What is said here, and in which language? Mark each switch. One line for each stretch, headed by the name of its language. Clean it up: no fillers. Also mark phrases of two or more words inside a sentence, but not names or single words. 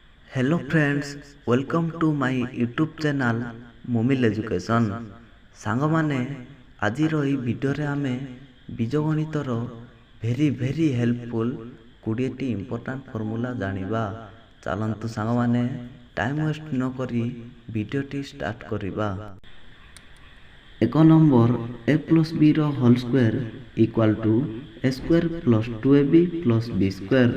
English: Hello friends, welcome to my YouTube channel Mumil Education.
Odia: ସାଙ୍ଗମାନେ ଆଜିର ଏହି ଭିଡ଼ିଓରେ ଆମେ ବୀଜଗଣିତର
English: very helpful
Odia: 20ଟି
English: important formula
Odia: ଜାଣିବା। ଚାଲନ୍ତୁ ସାଙ୍ଗମାନେ
English: time waste
Odia: ନ କରି ଭିଡ଼ିଓଟି ଷ୍ଟାର୍ଟ କରିବା।
English: 1 ନମ୍ବର a plus b ର whole square equal to a square plus 2ab plus b square।